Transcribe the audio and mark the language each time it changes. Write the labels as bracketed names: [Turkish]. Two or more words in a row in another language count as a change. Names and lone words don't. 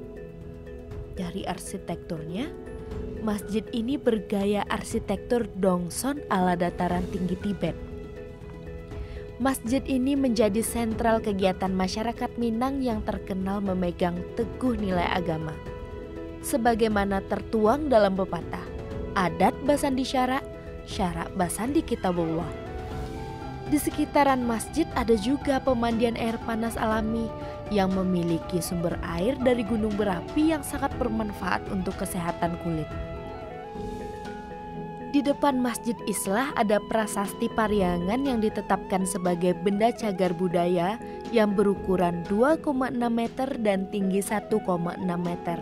[Indonesian] Dari arsitekturnya, masjid ini bergaya arsitektur Dongson ala dataran tinggi Tibet. Masjid ini menjadi sentral kegiatan masyarakat Minang yang terkenal memegang teguh nilai agama. Sebagaimana tertuang dalam pepatah, [Minangkabau] adat basandi syarak, syarak basandi kitabullah. [Indonesian] Di sekitaran masjid ada juga pemandian air panas alami yang memiliki sumber air dari gunung berapi yang sangat bermanfaat untuk kesehatan kulit. Di depan Masjid Islah ada prasasti Pariangan yang ditetapkan sebagai benda cagar budaya yang berukuran 2,6 meter dan tinggi 1,6 meter.